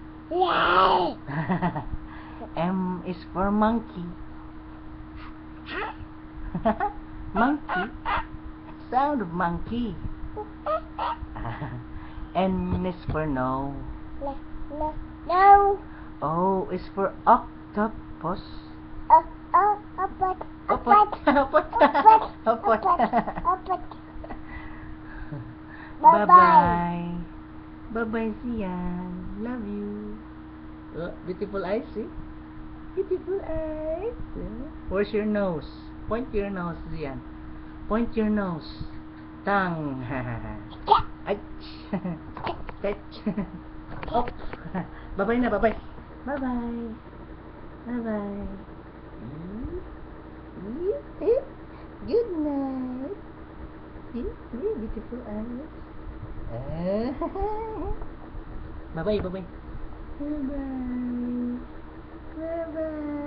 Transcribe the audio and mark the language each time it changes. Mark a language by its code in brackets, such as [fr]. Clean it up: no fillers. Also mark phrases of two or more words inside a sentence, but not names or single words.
[en] M is for monkey. Monkey. Sound of monkey. N is for no. No. O is for octopus. Bye-bye. Bye-bye, Zian. Love you. Oh, beautiful eyes, see? Beautiful eyes. Where's your nose? Point your nose, Zian. Point your nose. Tongue. Touch. Oh. Bye-bye na, bye-bye. Bye-bye. Bye-bye. Good night. Beautiful eyes. Bye-bye, bye-bye. Bye-bye. Bye-bye.